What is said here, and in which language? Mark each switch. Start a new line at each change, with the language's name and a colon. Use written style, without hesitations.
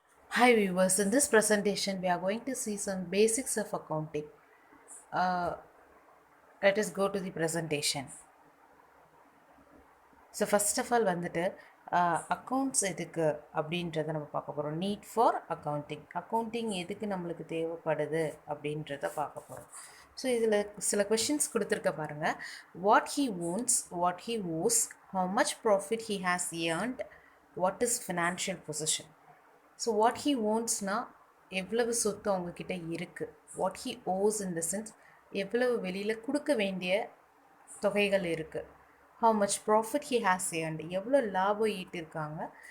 English: Hi viewers, in this presentation we are going to see some basics of accounting. Uh, Let us go to the presentation. So first of all
Tamil: வந்துட்டு accounts எதுக்கு அப்படின்றத நம்ம பார்க்க போகிறோம்.
English: need for accounting
Tamil: எதுக்கு நம்மளுக்கு தேவைப்படுது அப்படின்றத பார்க்க போகிறோம்.
English: so
Tamil: இதில் சில கொஷின்ஸ் கொடுத்துருக்க பாருங்கள்.
English: What he owns, what he owes, how much profit he has earned, what is financial position.
Tamil: So
English: what he ஓன்ஸ்னால்
Tamil: எவ்வளவு சொத்து அவங்கக்கிட்ட இருக்குது.
English: what he owes in the sense
Tamil: எவ்வளவு வெளியில் கொடுக்க வேண்டிய தொகைகள் இருக்குது.
English: how much profit he has earned,
Tamil: எவ்வளோ லாபம் ஈட்டிருக்காங்க.